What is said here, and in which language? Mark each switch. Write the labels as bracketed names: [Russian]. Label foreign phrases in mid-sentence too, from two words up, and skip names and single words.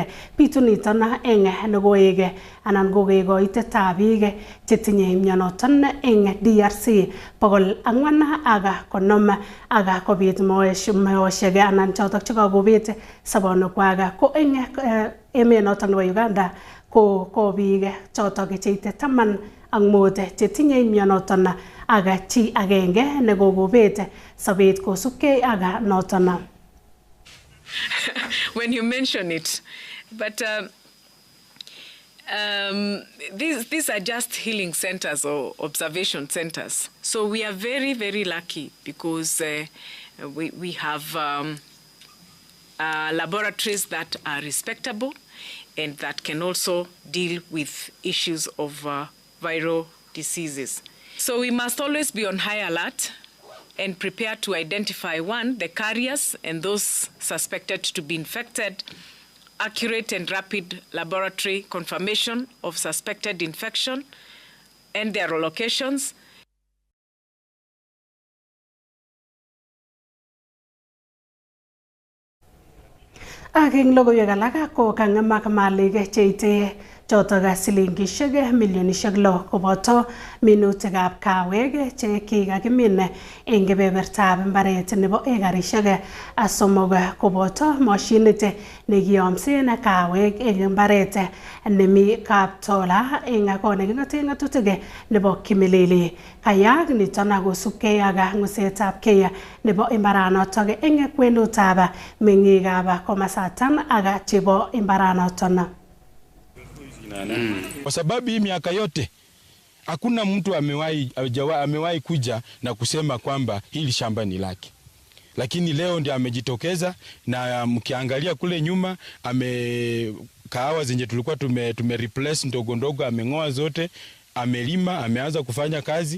[Kalenjin] Bitu niton eng nekoek anan kokekoitetab biik chetinye mionoton eng DRC 450 ak kobit meoshek anan chotok chekakobet sobonukwak ko eng emet notok nebo Uganda ko biik chotok cheite 15 chetinye mionoton ak chi agenge nekokobet sobet kosubkei ak noton. [English] When you mention it, but these are just healing centers or observation centers. So we are very, very lucky because we have laboratories that are respectable and that can also deal with issues of viral diseases. So we must always be on high alert and prepare to identify, one, the carriers and those suspected to be infected, accurate and rapid laboratory confirmation of suspected infection and their locations. [Kalenjin] Ak eng logoiwek alak ko kang'emak malik cheite chotok silingishek milionishek 6 koboto minutikab kawek che kikakimin eng kebebertab mbaret nebo ekarishek 3 koboto mashinit nekiyomsen kawek eng mbaret nemi Kaptola eng kot neking'ote ng'atutik nebo Kimilili. Kayak niton kosubkei ak ng'usetabkei nebo imbaranotok eng kwenutab meng'ikab komasatan ak chebo imbaranoton. [Swahili] Kwa sababu hii miaka yote hakuna mtu amewahi kuja na kusema kwamba hili shamba ni lake. Lakini leo ndio amejitokeza, na mkiangalia kule nyuma kahawa zenye tulikuwa tume replace ndogo ndogo ameng'oa zote, amelima, ameanza kufanya kazi.